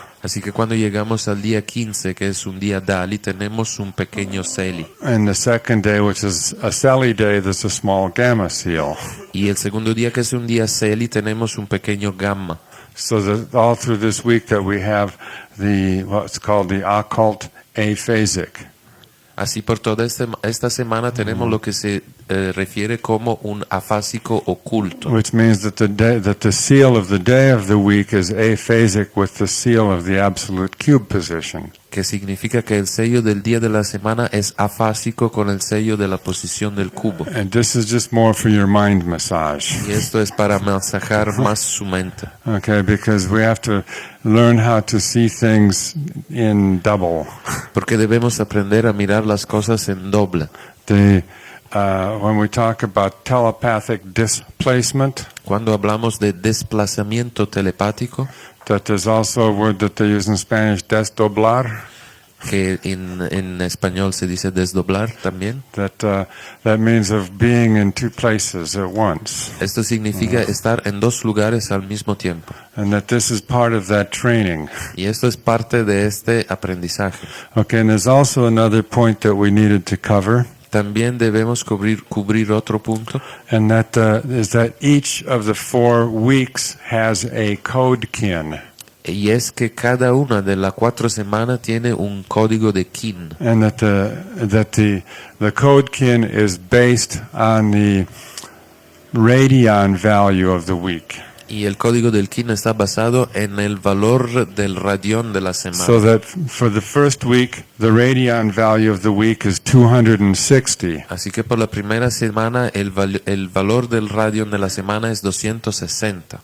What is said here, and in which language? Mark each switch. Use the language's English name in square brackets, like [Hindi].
[Spanish] Así que cuando llegamos al día 15, que es un día Dali, tenemos un pequeño Celi. [English] And the second day, which is a Celi day, there's a small gamma seal. [Spanish] Y el segundo día, que es un día Celi, tenemos un pequeño gamma. [English] So that all through this week that we have what's called the occult aphasic. [Spanish] Así por toda esta semana tenemos lo que se refiere como un afásico oculto. [English] Which means that the seal of the day of the week is aphasic with the seal of the absolute cube position. [Spanish] Que significa que el sello del día de la semana es afásico con el sello de la posición del cubo. [English] And this is just more for your mind massage. [Spanish] Y esto es para masajar más su mente. [English] Okay, because we have to learn how to see things in double. [Spanish] Porque debemos aprender a mirar las cosas en doble. [English] When we talk about telepathic displacement, [Spanish] Cuando hablamos de desplazamiento telepático, [English] that there's also a word that they use in Spanish, desdoblar. [Spanish] que en español se dice desdoblar también. [English] That means of being in two places at once. [Spanish] Esto significa estar en dos lugares al mismo tiempo. [English] And that this is part of that training. [Spanish] Y esto es parte de este aprendizaje. [English] Okay, and there's also another point that we needed to cover. [Spanish] También debemos cubrir otro punto, [English] And that is that each of the 4 weeks has a code kin. [Spanish] y es que cada una de las 4 semanas tiene un código de kin. [English] And that the code kin is based on radian value of the week. [Spanish] Y el código del kin está basado en el valor del radión de la semana. [English] So that for the first week, the radian value of the week is 260. [Spanish] Así que por la primera semana el valor del radión de la semana es 260.